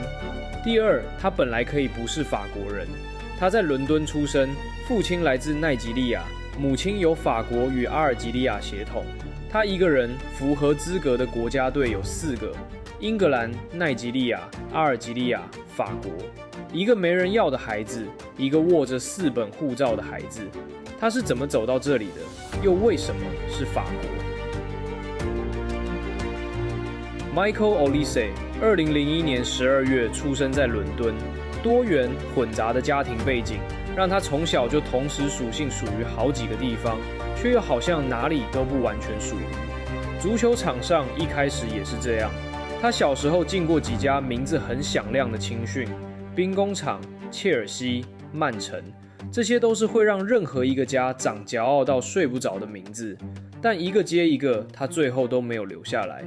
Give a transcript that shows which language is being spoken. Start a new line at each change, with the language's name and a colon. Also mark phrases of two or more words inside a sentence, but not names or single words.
Chinese: 第二，他本來可以不是法國人，他在倫敦出生，父親來自奈及利亞，母親有法國與阿爾及利亞血統。他一個人符合資格的國家隊有4個：英格蘭、奈及利亞、阿爾及利亞、法國。一個沒人要的孩子，一個握着4本護照的孩子，他是怎麼走到這裡的？又為什麼是法國？Michael Olise 2001 年12月出生在倫敦，多元混雜的家庭背景讓他從小就同時屬性屬於好幾個地方，卻又好像哪裡都不完全屬於。足球場上一開始也是這樣，他小時候進過幾家名字很響亮的青訓，兵工廠、切爾西、曼城，這些都是會讓任何一個家長驕傲到睡不着的名字，但一個接一個，他最後都沒有留下來。